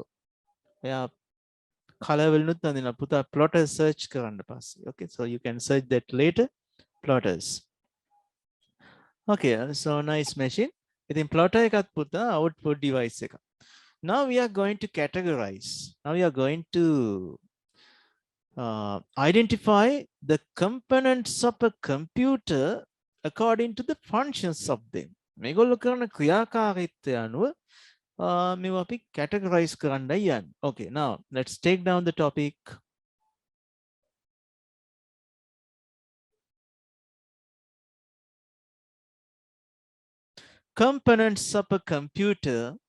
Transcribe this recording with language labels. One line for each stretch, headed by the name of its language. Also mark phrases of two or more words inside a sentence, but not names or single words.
English: Yeah, color will not put a plotter search
Sinhala: කරන්න පස්සේ.
English: Okay, so you can search that later. Plotters. Okay, so nice machine.
Sinhala: ඉතින් plotter එකත් පුතා
English: output device
Sinhala: එක.
English: Now we are going to categorize. Now we are going to identify the components of a computer according to the functions of them.
Sinhala: මේගොල්ලෝ කරන ක්‍රියාකාරීත්වය අනුව මේවා අපි categorize කරන්නයි යන්නේ.
English: Okay, now let's take down the topic. Components of a computer.